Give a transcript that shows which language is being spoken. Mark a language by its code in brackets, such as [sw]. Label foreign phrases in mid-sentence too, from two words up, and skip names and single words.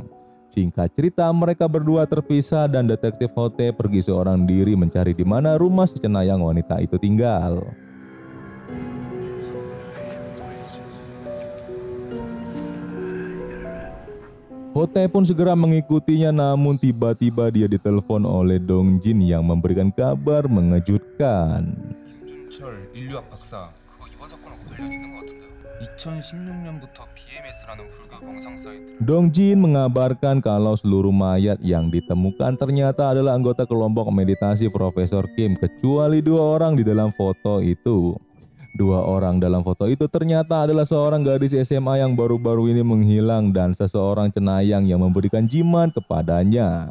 [id] Singkat cerita, mereka berdua terpisah dan detektif Hote pergi seorang diri mencari di mana rumah si cenayang wanita itu tinggal. Hote pun segera mengikutinya, namun tiba-tiba dia ditelepon oleh Dong Jin yang memberikan kabar mengejutkan. [ko] 김준철 인류학 박사, 그거 이번 사건하고 관련 있는 것 같은데요. 2016년부터 BMS라는 불교 명상 사이트를 [id] Dong Jin mengabarkan kalau seluruh mayat yang ditemukan ternyata adalah anggota kelompok meditasi Profesor Kim, kecuali 2 orang di dalam foto itu. 2 orang dalam foto itu ternyata adalah seorang gadis SMA yang baru-baru ini menghilang dan seseorang cenayang yang memberikan jimat kepadanya.